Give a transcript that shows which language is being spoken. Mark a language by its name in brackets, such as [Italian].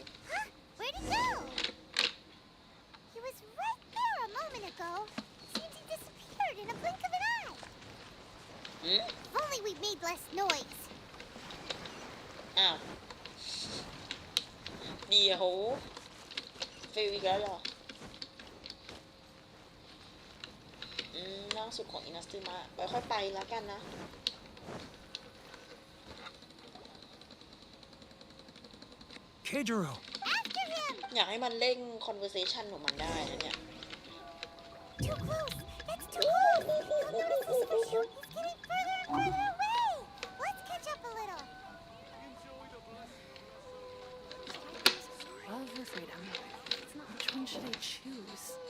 [English] Huh? Where'd he go? He was right there a moment ago. Seems he disappeared in a blink of an eye. If only we made less noise. [Thai] อ้าวเดี๋ยวฟิลอีกแล้วเหรอล่าสุดของอินาซึมะไว้ค่อยไปแล้วกันนะ [English] Keijiro! After him! [Thai] อยากให้มันเร่ง conversation ของมันได้นะเนี่ย [English] Too close! That's too close! He'll notice us for sure. He's getting further and further away. Let's catch up a little. Love or freedom? Which one should I choose?